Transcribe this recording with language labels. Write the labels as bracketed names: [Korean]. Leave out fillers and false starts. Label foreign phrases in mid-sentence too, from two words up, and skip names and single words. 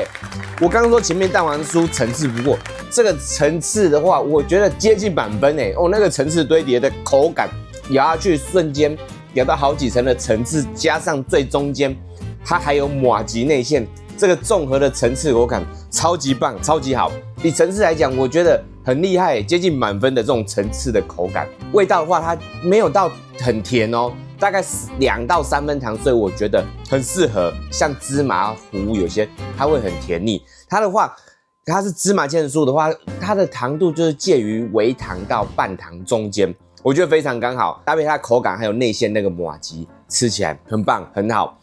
[Chinese] 我剛剛說前面蛋黃酥層次不過，這個層次的話，我覺得接近滿分哦，那個層次堆疊的口感，咬下去瞬間咬到好幾層的層次，加上最中間它還有麻糬內餡，這個綜合的層次口感超級棒，超級好。以層次來講，我覺得很厲害，接近滿分的這種層次的口感。味道的話，它沒有到很甜哦。大概2到3分糖，所以我觉得很適合。像芝麻糊有些它會很甜膩，它的話，它是芝麻千層酥的話，它的糖度就是介於微糖到半糖中間，我覺得非常剛好，搭配它的口感還有內餡那個麻糬，吃起来很棒很好。